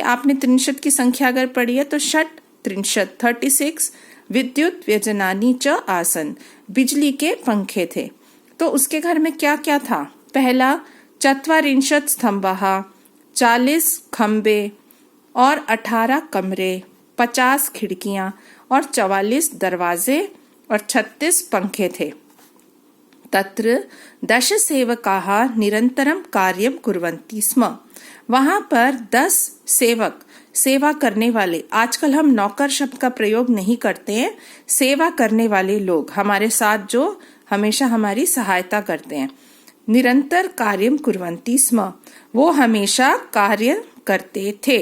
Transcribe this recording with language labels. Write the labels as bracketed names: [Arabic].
[Hindi] आपने त्रिंशत की संख्या अगर पढ़ी है तो [Sanskrit] षट त्रिंशत 36 विद्युत व्यजनानि च आसन्, [Hindi] बिजली के पंखे थे। तो उसके घर में क्या क्या था? पहला, [Sanskrit] चत्वारिंशत् स्तंभः, [Hindi] 40 खंबे और 18 कमरे, 50 खिड़कियां और 44 दरवाजे और 36 पंखे थे। [Sanskrit] तत्र 10 सेवकाः निरंतरं कार्यं कुर्वन्ति स्म। [Hindi] वहां पर 10 सेवक, सेवा करने वाले, आजकल हम नौकर शब्द का प्रयोग नहीं करते हैं, सेवा करने वाले लोग हमारे साथ जो हमेशा हमारी सहायता करते हैं। [Sanskrit] निरंतर कार्यं कुर्वन्ति स्म, [Hindi] वो हमेशा कार्य करते थे।